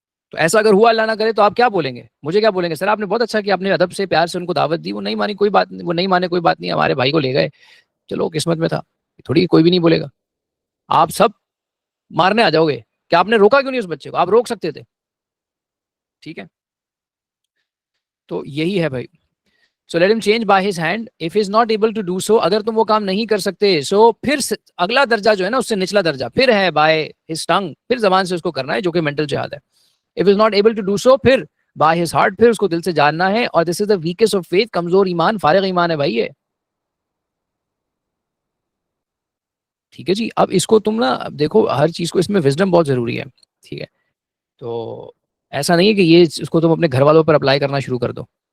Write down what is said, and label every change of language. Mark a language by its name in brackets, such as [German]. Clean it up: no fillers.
[Urdu] تو ایسا اگر ہوا اللہ نہ کرے تو آپ کیا بولیں گے؟ مجھے کیا بولیں گے؟ سر آپ نے بہت اچھا کیا، آپ نے ادب سے پیار سے ان کو دعوت دی، وہ نہیں مانی کوئی بات نہیں، وہ نہیں مانے کوئی بات نہیں، ہمارے بھائی کو لے گئے، چلو قسمت میں تھا. تھوڑی کوئی بھی نہیں بولے گا. آپ سب مارنے آ جاؤ گے کہ آپ نے روکا کیوں نہیں اس بچے کو؟ آپ روک سکتے تھے. ٹھیک ہے. تو یہی ہے بھائی. [English] So let him change by his hand if he is not able to do so. [Urdu] اگر تم وہ کام نہیں کر سکتے سو پھر اگلا درجہ جو ہے نا اس سے نچلا درجہ پھر ہے [English] by his tongue، [Urdu] پھر زبان سے اس کو کرنا ہے، جو کہ mental جہاد ہے. [English] If he is not able to do so پھر by his heart، [Urdu] پھر اس کو دل سے جاننا ہے. اور [English] this is the weakest of faith، [Urdu] کمزور ایمان، فارغ ایمان ہے بھائی یہ. ٹھیک ہے جی. اب اس کو تم نا دیکھو، ہر چیز کو اس میں وزڈم بہت ضروری ہے. ٹھیک ہے. تو ایسا نہیں ہے کہ یہ اس کو تم اپنے گھر والوں پر اپلائی کرنا شروع کر دو.